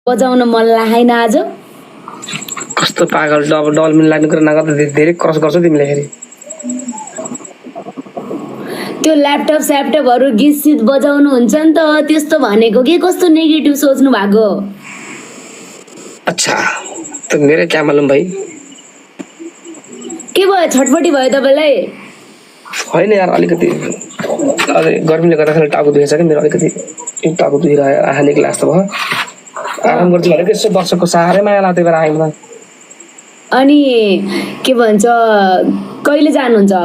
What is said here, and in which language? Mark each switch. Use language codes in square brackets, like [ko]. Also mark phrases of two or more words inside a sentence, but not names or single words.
[ne] बजाउन मन लागेन आज। कस्तो पागल डबल लाग्ने कुरा नगर्दा धेरै क्रस गर्छौ तिमीले फेरि। त्यो ल्यापटप स्यापटपहरू गीत सित बजाउनु हुन्छ नि त, त्यस्तो भनेको के कस्तो नेगेटिभ सोच्नु भएको। [hi] अच्छा तो मेरे क्या मालूम भाई। [ne] के भयो, छटपटी भयो तपाईँलाई? होइन यार अलिकति गर्मीले गर्दाखेरि टाउको दुखेछ कि मेरो, अलिकति टाउको दुखिरह्यो, आँखा निक्ला जस्तो भयो। आराम गर्छु भनेको यसो वर्षको साह्रै माया लाग्दै बेला आइम। अनि के भन्छ, कहिले जानुहुन्छ अब?